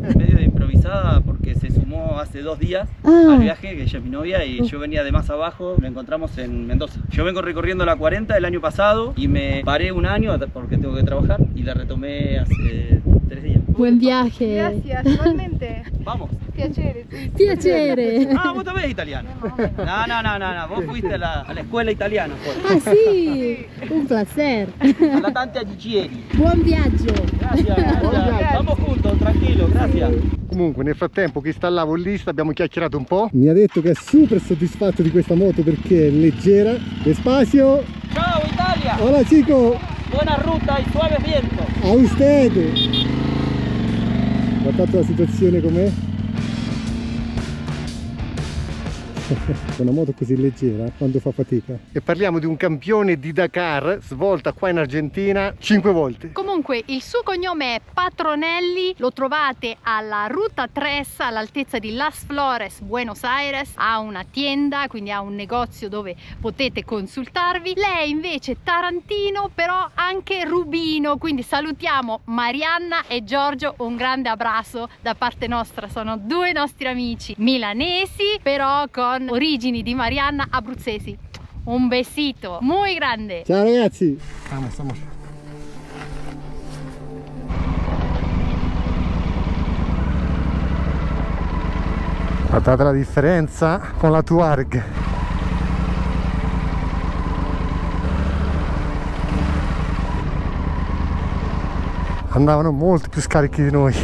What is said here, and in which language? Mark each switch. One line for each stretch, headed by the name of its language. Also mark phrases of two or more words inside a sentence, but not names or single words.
Spanish: Medio de improvisada porque se sumó hace 2 días Ah. al viaje, que ella es mi novia, y yo venía de más abajo, lo encontramos en Mendoza. Yo vengo recorriendo la 40 el año pasado y me paré un año porque tengo que trabajar y la retomé hace 3 días. Buen viaje. Gracias, igualmente. Vamos.
Italian: Piacere, sì. Piacere.
Spanish: Ah, vos también italiano. No, vos fuiste a la escuela italiana poi. Ah sì, un placer. Alla tante Agigieri.
Italian: Buon viaggio.
Spanish: Gracias. Vamos juntos, tranquilo, gracias.
Italian: Comunque nel frattempo che installavo il list abbiamo chiacchierato un po'. Mi ha detto che è super soddisfatto di questa moto perché è leggera.
Spanish: Despacio.
Italian: Ciao Italia.
Spanish: Hola chico. Buena ruta y suave viento. A usted.
Italian: Guardate la situazione com'è. Una moto così leggera quando fa fatica. E parliamo di un campione di Dakar svolta qua in Argentina 5 volte. Comunque il suo cognome è Patronelli, lo trovate alla Ruta 3 all'altezza di Las Flores, Buenos Aires. Ha una tienda, quindi ha un negozio dove potete consultarvi. Lei invece è tarantino, però anche rubino, quindi salutiamo Marianna e Giorgio, un grande abbraccio da parte nostra. Sono due nostri amici milanesi, però con origini di Marianna abruzzesi.
Spanish: Un besito muy grande.
Italian: Ciao ragazzi. Vamos. Guardate la differenza con la Tuareg. Andavano molto più scarichi di noi.